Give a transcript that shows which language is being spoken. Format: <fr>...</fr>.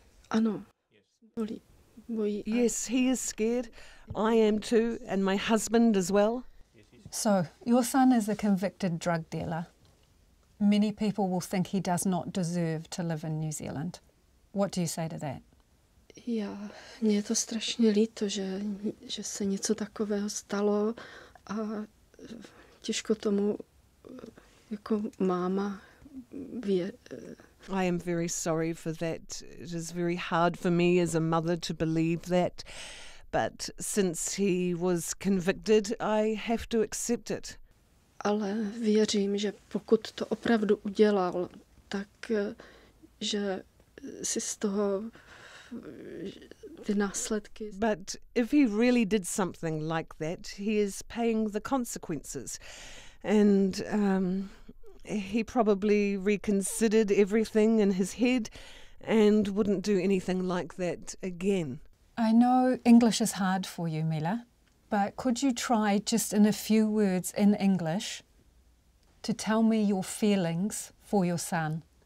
<cs>Ano.</cs> <en>Yes, he is scared. I am too, and my husband as well. So, your son is a convicted drug dealer. Many people will think he does not deserve to live in New Zealand. What do you say to that?</en> <cs>Mně je to strašně líto, že se něco takového stalo a těžko tomu jako máma</cs> <en>I am very sorry for that. It is very hard for me as a mother to believe that. But since he was convicted, I have to accept it.</en> <cs>Ale věřím, že pokud to opravdu udělal, tak že si z toho ty následky...</cs> <en>But if he really did something like that, he is paying the consequences. And he probably reconsidered everything in his head and wouldn't do anything like that again. I know English is hard for you, Mila, but could you try just in a few words in English to tell me your feelings for your son?</en>